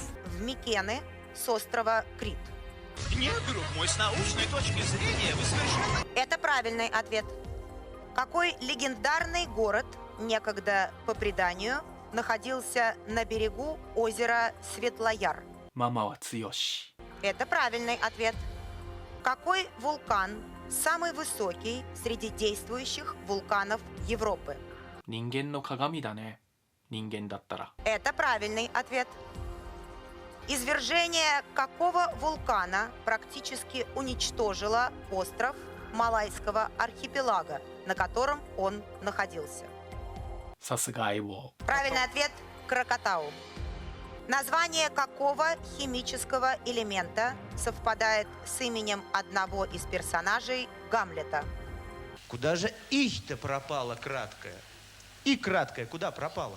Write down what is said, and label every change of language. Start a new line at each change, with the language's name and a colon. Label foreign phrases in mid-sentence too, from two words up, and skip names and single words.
Russian: в Микены с острова Крит? Нет, друг мой, с научной точки зрения вы совершенно... Это правильный ответ. Какой легендарный город некогда, по преданию, находился на берегу озера Светлояр?
Japanese: ママは強し。
Russian: Это правильный ответ. Какой вулкан самый высокий среди действующих вулканов Европы?
Japanese: 人間の鏡だね。人間だったら。
Russian: Это правильный ответ. Извержение какого вулкана практически уничтожило остров Малайского архипелага, на котором он находился?
Japanese: さすが相棒。
Russian: Правильный ответ – Кракатау. Название какого химического элемента совпадает с именем одного из персонажей Гамлета? Куда же их-то пропала краткая? И краткая куда пропала?